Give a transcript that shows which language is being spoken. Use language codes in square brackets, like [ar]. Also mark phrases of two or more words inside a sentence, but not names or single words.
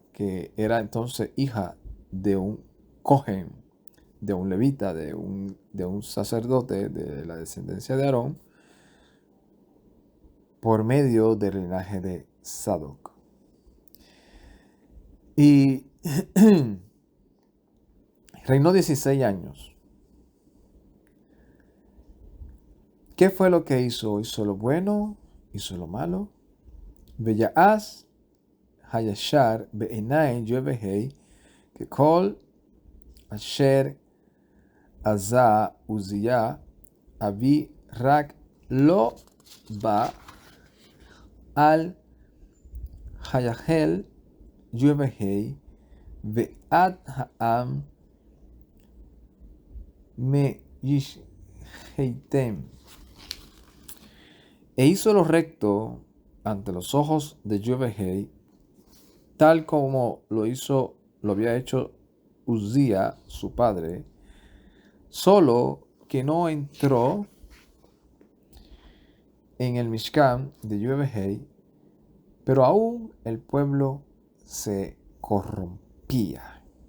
[es] Que era entonces hija de un Cohen, de un levita, de un sacerdote de la descendencia de Aarón, por medio del linaje de Sadoc. Y reinó 16 años. ¿Qué fue lo que hizo? ¿Hizo lo bueno? ¿Hizo lo malo? [he] ויעש הישר בעיני יהוה ככל אשר עשה עזיה אביו רק לא בא אל היכל יהוה ועוד העם משחיתים. [es] E hizo lo recto ante los ojos de Yevehei, tal como lo había hecho Uzziah, su padre, solo que no entró en el Mishkan de Yevehei, pero aún el pueblo se corrompía.